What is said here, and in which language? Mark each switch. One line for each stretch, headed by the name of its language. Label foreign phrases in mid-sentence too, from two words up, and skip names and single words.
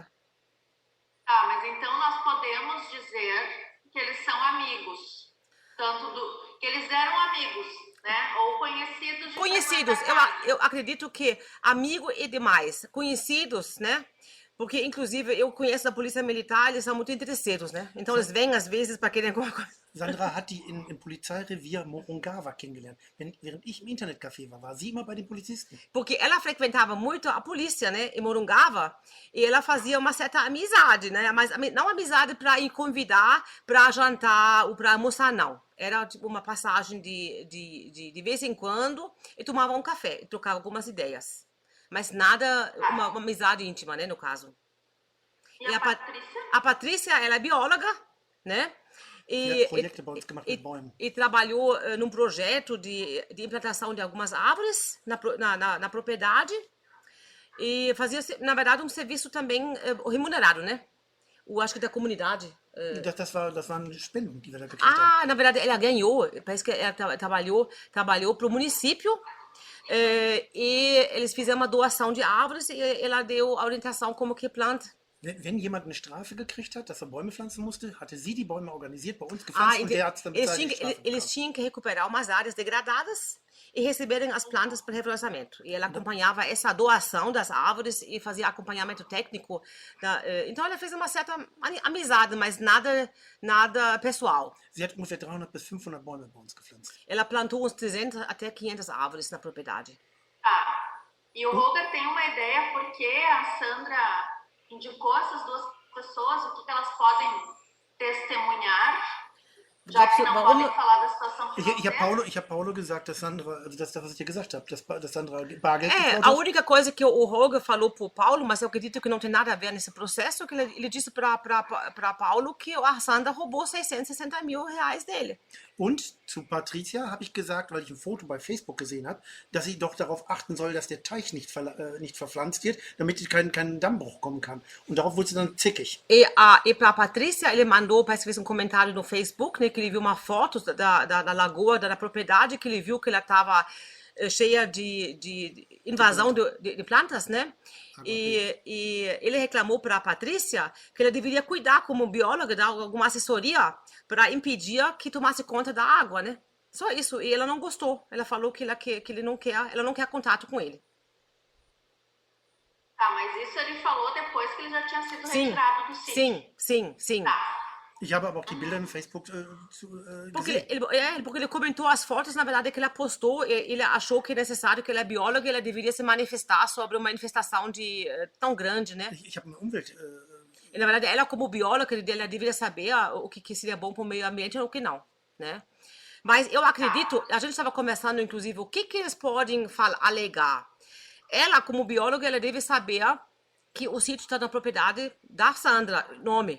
Portuguese: Ah, mas então nós podemos dizer que eles são amigos. Que eles eram amigos, né? Ou conhecidos. Conhecidos. Eu acredito que amigo é demais. Conhecidos, né? Porque, inclusive, eu conheço a polícia militar, eles são muito interesseiros, né? Então, eles vêm, às vezes, para querer alguma coisa.
German: Sandra hat die im Polizeirevier Morungava kennengelernt. Während ich im Internetcafé war sie immer bei den Polizisten.
Portuguese: Porque ela frequentava muito a polícia, né, em Morungava, e ela fazia uma certa amizade, né, mas não amizade para ir convidar para jantar ou para almoçar, não. Era tipo uma passagem de vez em quando e tomava um café, e trocava algumas ideias. Mas nada, uma amizade íntima, né, no caso. E a Patrícia? A Patrícia, ela é bióloga, né?
German: Sie hat Projekte bei uns gemacht mit Bäumen.
Portuguese: E trabalhou num projeto de implantação de algumas árvores na propriedade e fazia, na verdade, um serviço também remunerado, né? Acho que da comunidade.
German: Das waren Spenden, die wir da gekriegt haben.
Portuguese: Na verdade, ela ganhou, parece que ela trabalhou para o município e eles fizeram uma doação de árvores e ela deu a orientação como que planta.
German: Wenn jemand eine Strafe gekriegt hat, dass er Bäume pflanzen musste, hatte sie die Bäume organisiert, bei uns gepflanzt und der hat es dann bezahlt.
Portuguese: Eles tinham que recuperar umas áreas degradadas e receberem as plantas para reflorestamento. E ela acompanhava essa doação das árvores e fazia acompanhamento técnico. Então ela fez uma certa amizade, mas nada pessoal.
German: Sie hat ungefähr 300 bis 500 Bäume bei uns gepflanzt.
Portuguese: Ela plantou uns 300 até 500 árvores na propriedade. E o Roger tem uma ideia porque a Sandra indicou essas duas pessoas, o que elas podem testemunhar, já que não podem falar da situação financeira.
German: Ich habe Paulo gesagt, dass Sandra, also das, was ich dir gesagt habe, dass Sandra Bargeld
Portuguese: geklaut a única coisa que o Roger falou pro Paulo, mas eu acredito que não tem nada a ver nesse processo, que ele disse para Paulo que a Sandra roubou 660 mil reais dele.
German: Und zu Patricia habe ich gesagt, weil ich ein Foto bei Facebook gesehen habe, dass sie doch darauf achten soll, dass der Teich nicht verpflanzt wird, damit kein Dammbruch kommen kann. Und darauf wurde sie dann zickig.
Portuguese: E para Patrícia, ele mandou, parece que fez um comentário no Facebook, né, que ele viu uma foto da lagoa, da propriedade, que ele viu que ela estava cheia de invasão de plantas, né? E ele reclamou para a Patrícia que ela deveria cuidar como bióloga, dar alguma assessoria para impedir que tomasse conta da água, né? Só isso. E ela não gostou. Ela falou que ela não quer contato com ele. Mas isso ele falou depois que ele já tinha sido retirado do sítio. Sim. Tá.
German: Ich habe aber auch die Bilder no Facebook gesehen.
Portuguese: Porque ele comentou as fotos, na verdade, que ela postou. Ele achou que é necessário que ela é bióloga e ela deveria se manifestar sobre uma manifestação tão grande, né?
German: Ich habe eine Umwelt...
Portuguese: E, na verdade, ela como bióloga, ela deveria saber o que seria bom para o meio ambiente e o que não, né? Mas eu acredito, a gente estava conversando, inclusive, o que eles podem alegar. Ela, como bióloga, ela deve saber que o sítio está na propriedade da Sandra, nome.